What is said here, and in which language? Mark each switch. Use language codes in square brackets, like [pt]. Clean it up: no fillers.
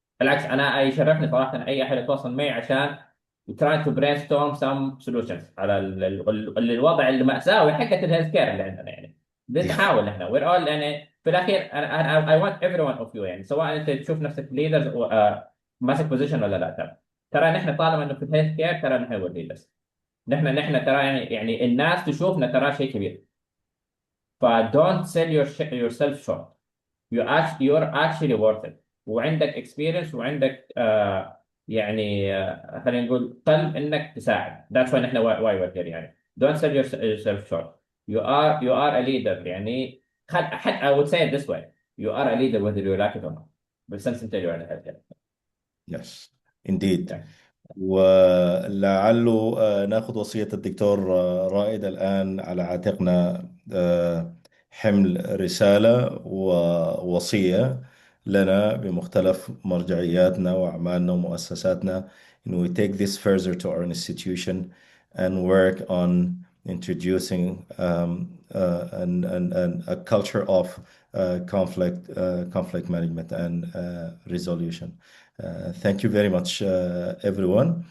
[ar] بالعكس انا يشرفني صراحه اي احد يتواصل معي عشان [en] try to brainstorm some solutions [ar] على الوضع المأساوي حقت الهيلث كير اللي عندنا يعني. بنحاول احنا [en] we're all [ar] يعني في الاخير [en] I want every one of you [ar] يعني، سواء انت تشوف نفسك ليدرز ماسك بوزيشن ولا لا. ترى نحن طالما انه في الهيلث كير ترى نحن ولي بس. نحن ترى يعني الناس تشوفنا ترى شيء كبير. [en] ف don't sell yourself short. you're actually worth it. [ar] وعندك experience وعندك يعني خلينا نقول قلب انك تساعد. [en] that's why [ar] نحن [en] why we're here يعني. don't sell yourself short. you are a leader يعني. I would say it this way. you are a leader whether you like it or not. [ar] بالسنس انت [en] you're in a healthcare. Yes, indeed. Yeah. [ar] ولعله ناخذ وصية الدكتور رائد الآن على عاتقنا، حمل رسالة ووصية لنا بمختلف مرجعياتنا وأعمالنا ومؤسساتنا. [en] And we take this further to our institution and work on introducing a culture of conflict management and resolution. Thank you very much, everyone.